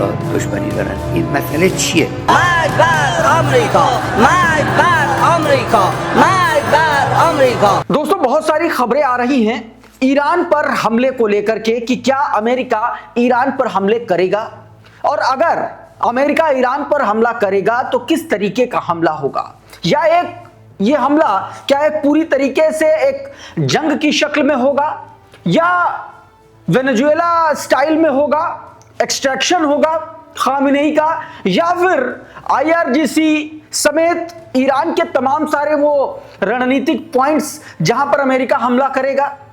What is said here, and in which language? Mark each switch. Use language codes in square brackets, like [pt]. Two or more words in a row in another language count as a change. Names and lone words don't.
[fa] دشمنی دارن. این مسئله چیه؟ مرگ بر آمریکا، مرگ بر آمریکا، مرگ بر آمریکا. [hi] दोस्तों बहुत सारी खबरें आ रही हैं ईरान पर हमले को लेकर के कि क्या अमेरिका ईरान पर हमले करेगा, और अगर अमेरिका ईरान पर हमला करेगा तो किस तरीके का हमला होगा, या ये हमला क्या एक पूरी तरीके से एक जंग की शक्ल में होगा, या वेनेजुएला स्टाइल में होगा, एक्सट्रैक्शन होगा खामिनेई का, या फिर आईआरजीसी समेत ईरान के तमाम सारे वो रणनीतिक पॉइंट्स जहां पर अमेरिका हमला करेगा।